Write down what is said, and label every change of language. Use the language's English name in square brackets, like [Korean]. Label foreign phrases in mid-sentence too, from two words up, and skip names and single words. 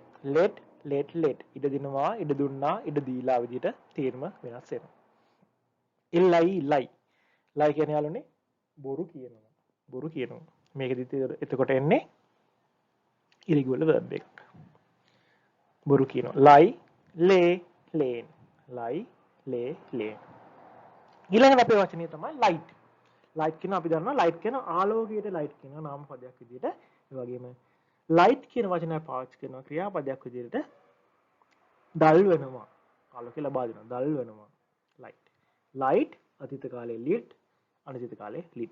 [Sinhala] let ඉඩ දෙනවා, ඉඩ දුන්නා, ඉඩ දීලා විදිහට තේරුම වෙනස් වෙනවා. lie කියන්නේ යාළුවනේ බොරු කියනවා. මේකෙදි එතකොට එන්නේ [English] irregular verb [Sinhala] එකක්. බොරු කියනවා. [English] lie, lay, lane. lie, lay, lane. [Sinhala] ඊළඟට අපේ වචනේ තමයි light. light කියන අපි දන්නවා light කියන ආලෝකයට light කියන නාම පදයක් විදිහට. ඒ වගේම light කියන වචනය පාවිච්චි කරන ක්‍රියාපදයක් විදිහට dull වෙනවා. ආලෝකය ලබා දෙනවා. dull වෙනවා. light අතීත කාලේ lit, අනාගත කාලේ lit.